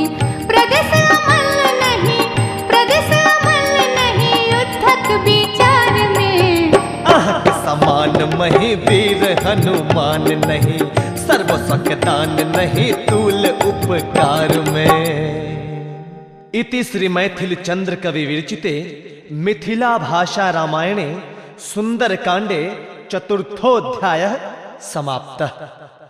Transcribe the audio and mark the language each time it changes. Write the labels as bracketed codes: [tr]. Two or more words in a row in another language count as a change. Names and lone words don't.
[mai] प्रदेश अमल नहीं, प्रदेश अमल नहीं युद्धक विचार में। आहट समान मही वीर हनुमान नहीं, सर्व दान नहीं तूल उपकार में। [sa] इति श्री मैथिल चंद्र कवि विरचिते मिथिला भाषा रामायणे सुंदरकांडे चतुर्थोऽध्यायः समाप्तः।